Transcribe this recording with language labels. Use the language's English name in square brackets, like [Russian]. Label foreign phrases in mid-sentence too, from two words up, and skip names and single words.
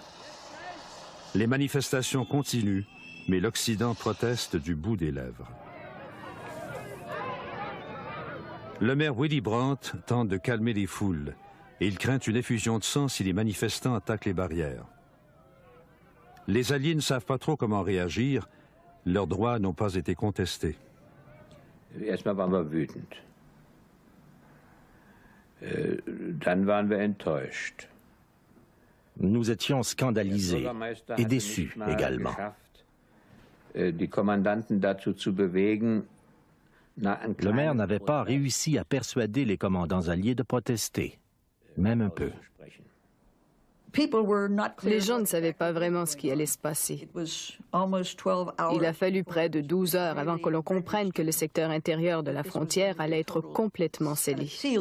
[French] Les manifestations continuent, mais l'Occident proteste du bout des lèvres. Le maire Willy Brandt tente de calmer les foules et il craint une effusion de sang si les manifestants attaquent les barrières. Les Alliés ne savent pas trop comment réagir. Leurs droits n'ont pas été contestés. [German] Erstmal waren wir wütend. Dann waren wir enttäuscht. [French] Nous étions scandalisés et déçus également. [German] Die Kommandanten dazu zu bewegen, [French] le maire n'avait pas réussi à persuader les commandants alliés de protester, même un peu. Les gens ne savaient pas vraiment ce qui allait se passer. Il a fallu près de 12 heures avant que l'on comprenne que le secteur intérieur de la frontière allait être complètement scellé.